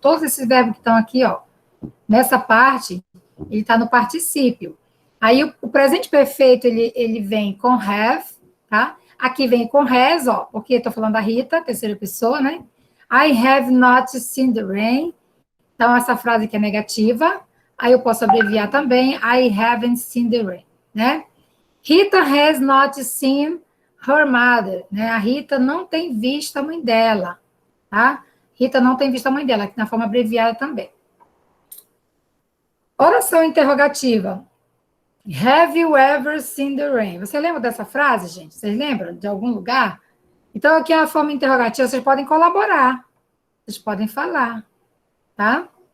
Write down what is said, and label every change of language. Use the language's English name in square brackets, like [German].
[Portuguese] Todos esses verbos que estão aqui, ó, nessa parte, ele está no particípio. Aí o presente perfeito, ele vem com have, tá? Aqui vem com has, ó, porque eu estou falando da Rita, terceira pessoa, né? [English] I have not seen the rain. [Portuguese] Então, essa frase aqui é negativa. Aí eu posso abreviar também, [English] I haven't seen the rain, [Portuguese] né? [English] Rita has not seen her mother, né? [Portuguese] A Rita não tem visto a mãe dela, tá? Rita não tem visto a mãe dela, aqui na forma abreviada também. Oração interrogativa. [English] Have you ever seen the rain? [Portuguese] Você lembra dessa frase, gente? Vocês lembram de algum lugar? Então, aqui é a forma interrogativa, vocês podem colaborar, vocês podem falar, tá?